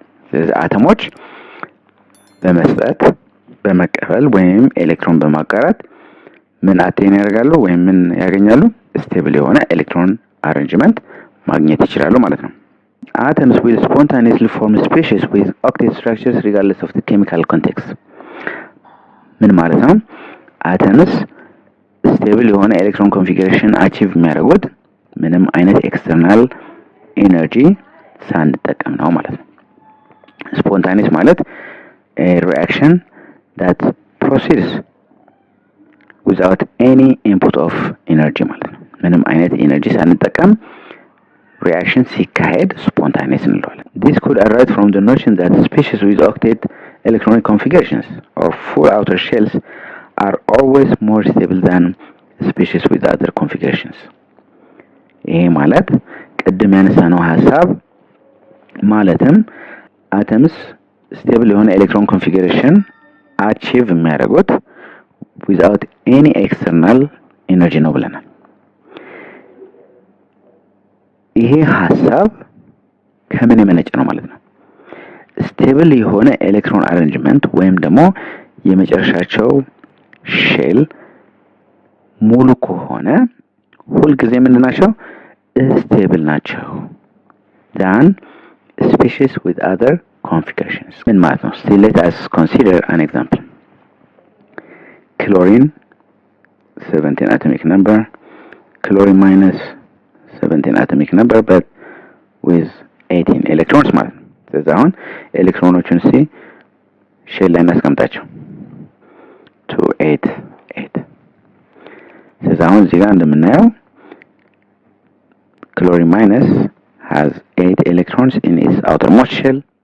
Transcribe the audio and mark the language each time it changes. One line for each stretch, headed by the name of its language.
Amharic: ስለዚህ አተሞች በመስጠት በመቀበል ወይም ኤሌክትሮን በማጋራት ምን አቴን ያደርጋሉ ወይም ምን ያገኛሉ? ስቴብል የሆነ ኤሌክትሮን አሬንጅመንት ማግኘት ይችላሉ ማለት ነው።
English: Atoms will spontaneously form species with octet structures regardless of the chemical context.
Amharic: ምን ማለት ነው? Atoms stable የሆነ ኤሌክትሮን ኮንፊግሬሽን አቺቭ የሚያደርጉት ምንም አይነት ኤክስተርናል ኤነርጂ ሳንጠቀም ነው ማለት ነው። ስፖንታኒየስ ማለት
English: a reaction that proceeds without any input of energy
Amharic: ማለት ነው። ምንም አይነት ኤነርጂ ሳንጠቀም reaction ሲካሄድ spontaneous እንለዋለን.
English: This could arise from the notion that species with octet electronic configurations or full outer shells are always more stable than species with other configurations.
Amharic: ይሄ ማለት ቅድም ያነሳነው ሐሳብ ማለትም አተምስ ስቴብል የሆነ ኤሌክትሮን ኮንፊግሬሽን አቺቭ የሚያደርጉት
English: without any external energy
Amharic: ነው ብለናል። ይሄ ሐሳብ ከምን የመነጨ ነው ማለት ነው? ስቴብል የሆነ ኤሌክትሮን አሬንጅመንት ወይም ደግሞ የመጨረሻቸው ሼል ሙሉ ከሆነ ሁልጊዜ ምንድን ናቸው? ስቴብል ናቸው
English: than species with other configurations።
Amharic: ምን ማለት ነው?
English: Still let us consider an example. Chlorine 17 atomic number, chlorine minus 17 atomic number but with 18 electrons
Amharic: ማለት ነው። ስለዚህ አሁን ኤሌክትሮኖቹን ሼል ላይ እናስቀምጣቸው 2 8 8። ስለዚህ አሁን እዚህ ጋር እንደምናየው
English: chlorine minus has 8 electrons in its outermost shell.